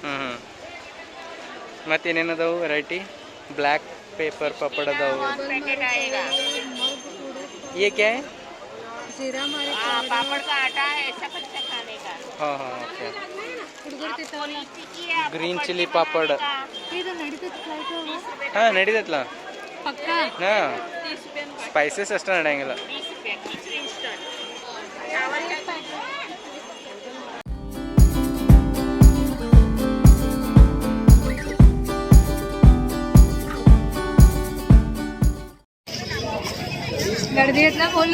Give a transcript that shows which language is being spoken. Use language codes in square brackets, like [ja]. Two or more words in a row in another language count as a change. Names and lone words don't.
[kn] ಮತ್ತೇನೇನದಾವು ವೆರೈಟಿ [en] black pepper [hi] पापड़ अदाव ये क्या है जीरा हमारे पापड़ का आटा है ऐसा कच्चा खाने का। हाँ हाँ ओके टिक्की है [en] green chili [hi] पापड़ [kn] ಇದು ನಡೀತೈತೆ ಫ್ಲೈಟ್ ಹಾಂ ನಡೀತೈತಲ್ಲ ಪಕ್ಕ ಹಾಂ ಸ್ಪೈಸಸ್ ಅಷ್ಟೇ ನಡೆಯಂಗಿಲ್ಲ [hi] 20 रुपये खिचड़ी इंस्टेंट चावल का गर्दी है ना फुल